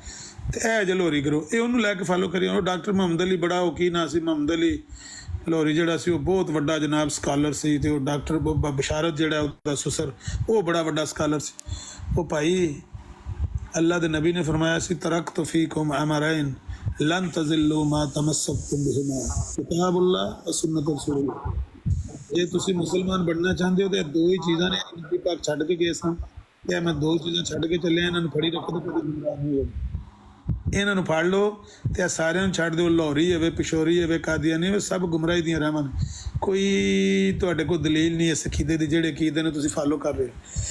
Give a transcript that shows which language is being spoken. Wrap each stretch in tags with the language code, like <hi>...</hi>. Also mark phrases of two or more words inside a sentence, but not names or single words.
<pa>ਤੇ ਇਹ ਜੇ ਲਾਹੌਰੀ ਗਰੋਹ ਇਹ ਉਹਨੂੰ ਲੈ ਕੇ ਫਾਲੋ ਕਰੀ। ਉਹ ਡਾਕਟਰ ਮੁਹੰਮਦ ਅਲੀ ਬੜਾ ਉਹ ਕੀ ਨਾਂ ਸੀ, ਮੁਹੰਮਦ ਅਲੀ ਲਾਹੌਰੀ ਜਿਹੜਾ ਸੀ ਉਹ ਬਹੁਤ ਵੱਡਾ ਜਨਾਬ ਸਕਾਲਰ ਸੀ। ਤੇ ਉਹ ਡਾਕਟਰ ਬਸ਼ਾਰਤ ਜਿਹੜਾ ਉਹਦਾ ਸੁਸਰ ਉਹ ਬੜਾ ਵੱਡਾ ਸਕਾਲਰ ਸੀ। ਉਹ ਭਾਈ ਅੱਲਾ ਦੇ ਨਬੀ ਨੇ ਫਰਮਾਇਆ ਸੀ</pa> <ar>تركت فيكم أمرين لن تضلوا ما تمسكتم بهما كتاب الله وسنة رسول الله.</ar> <pa>ਜੇ ਤੁਸੀਂ ਮੁਸਲਮਾਨ ਬਣਨਾ ਚਾਹੁੰਦੇ ਹੋ ਤੇ 2 ਹੀ ਚੀਜ਼ਾਂ ਨੇ ਨਬੀ ਪਾਕ ਛੱਡ ਕੇ ਗਏ ਸਨ, ਤੇ ਮੈਂ 2 ਚੀਜ਼ਾਂ ਛੱਡ ਕੇ ਚੱਲਿਆ, ਇਹਨਾਂ ਨੂੰ ਫੜੀ ਰੱਖੋ ਤੇ ਕਦੇ ਗੁੰਮਰਾਹ ਨਹੀਂ ਹੋਵੇ। ਇਹਨਾਂ ਨੂੰ ਫੜ ਲਓ ਤੇ ਇਹ ਸਾਰਿਆਂ ਨੂੰ ਛੱਡ ਦਿਓ, ਲਾਹੌਰੀ ਹੋਵੇ, ਪਿਸ਼ੌਰੀ ਹੋਵੇ, ਕਾਦੀਆਨੀ ਹੋਵੇ, ਸਭ ਗੁੰਮਰਾਹੀ ਦੀਆਂ ਰਾਹਾਂ ਨੇ। ਕੋਈ ਤੁਹਾਡੇ ਕੋਲ ਦਲੀਲ ਨਹੀਂ ਇਸ ਅਕੀਦੇ ਦੀ ਜਿਹੜੇ ਅਕੀਦੇ ਨੂੰ ਤੁਸੀਂ ਫਾਲੋ ਕਰ ਰਹੇ ਹੋ।</pa>